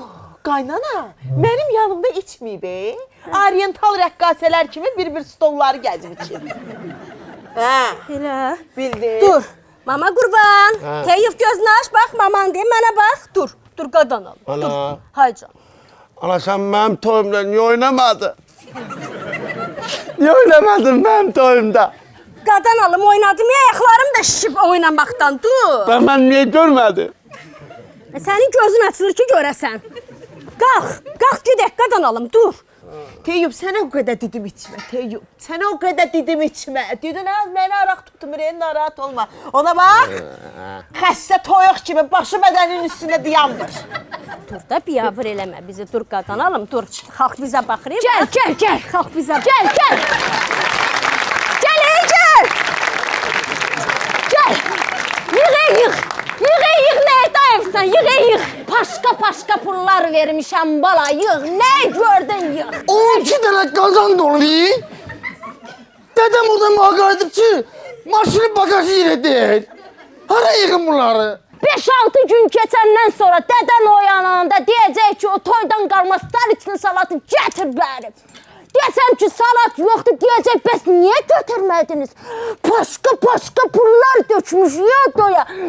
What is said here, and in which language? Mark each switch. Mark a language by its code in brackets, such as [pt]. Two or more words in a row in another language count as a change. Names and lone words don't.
[az] Qaynana, mənim yanımda içməyib, Oriental rəqqasələr kimi bir stolları gəzib içib. Elə. Bildim. Dur, mama qurban. Teyub gözünü aç, bax, maman deyim, mənə bax. Dur qadan al. Ana. Hay can. [tr] Ana sen benim toyumda niye oynamadın? Niye oynamadın benim toyumda? [az] Qadan alım, oynadım, ayaqlarım da şişib oynamaktan, dur. [tr] Ben niye görmedim? [az] Sənin gözün açılır ki, görəsən. Qalx gedək, qadan alım, dur. Teyub, sənə o qədər dedim içmə, Teyub. Sənə o qədər dedim içmə. Dedin, mənə araq tutmur, narahat olma. Ona bax, xəstə toyuq kimi başı bədənin üstündə dayanmır. Dur da, biyabır eləmə bizi, dur qadan alım, dur. Xalq bizə baxır. Gəl. Xalq bizə baxır. Gəl. Yığ, nə dayımsan, yığ. Paşka pullar vermişəm bala, yığ. Nə gördün, yığ. [tr] 12 tane kazan dolu değil. Dedem orada muhakkak edip ki, maşının bagajı yine değil. [az] Hara yığın bunları? 5-6 gün keçəndən sonra dədən oyananda deyəcək ki, o toydan qalma stariçli salatı gətir bərim. Desəm ki, salat yoxdur, deyəcək, bəs niyə götürmədiniz? Paşka pullar dökmüş, toya.